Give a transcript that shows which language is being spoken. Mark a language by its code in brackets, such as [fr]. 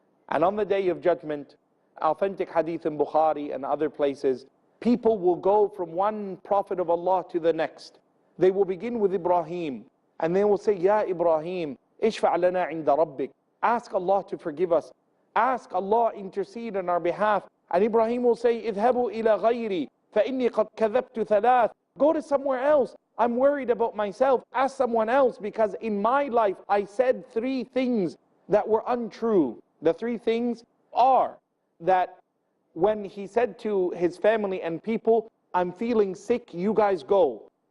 [en] And on the day of judgment, authentic hadith in Bukhari and other places, people will go from one prophet of Allah to the next. They will begin with Ibrahim, and they will say, Ya Ibrahim, [ar] ishfa' lana 'inda rabbik. [en] Ask Allah to forgive us. Ask Allah intercede on our behalf. And Ibrahim will say, [ar] اذهبوا إلى غيري فإني قد كذبت ثلاث. [en] Go to somewhere else. I'm worried about myself. Ask someone else, because in my life I said 3 things that were untrue. The 3 things are that when he said to his family and people, I'm feeling sick, you guys go.